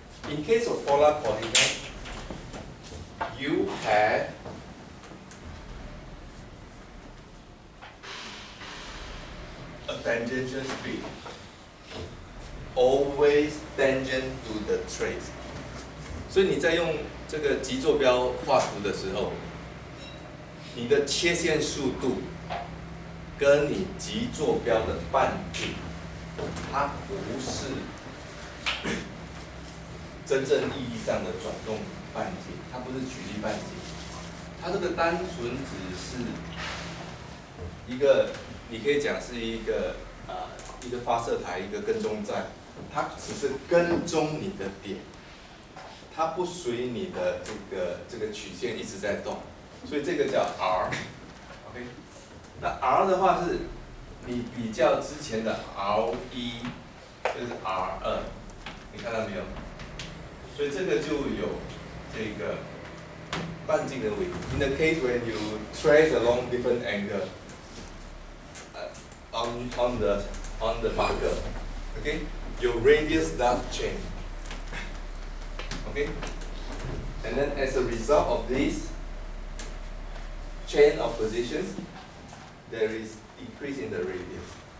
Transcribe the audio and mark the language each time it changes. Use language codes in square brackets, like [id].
[en] In case of polar coordinate, you have a tangential speed, always tangent to the trace. [zh] 所以你在用这个极坐标画图的时候，你的切线速度跟你极坐标的半径，它不是真正意义上的转动半径，它不是曲率半径，它这个单纯只是一个，你可以讲是一个一个发射台，一个跟踪站，它只是跟踪你的点，它不随你的这个曲线一直在动，所以这个叫 R，OK， 那 R 的话是你比较之前的 R1，就是 R2，你看到没有？所以这个就有这个半径的位。 [en] In the case when you trace along different angle on the marker, okay, your radius does change. Okay, and then as a result of this chain of positions, there is increase in the radius.